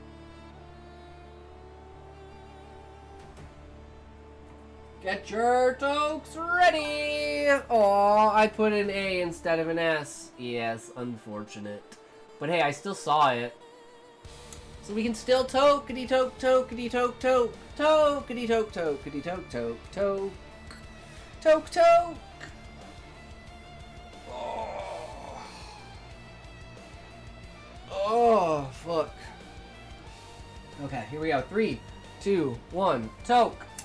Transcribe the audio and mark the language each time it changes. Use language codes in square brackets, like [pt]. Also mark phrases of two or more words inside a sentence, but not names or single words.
[en] Get your tokes ready! Aw, I put an A instead of an S. Yes, unfortunate. But hey, I still saw it. So we can still tokety toke, tokety toke, toke, tokety toke, tokety toke, toke, toke, toke, toke. Oh, fuck. Okay, here we go. 3, 2, 1, toke.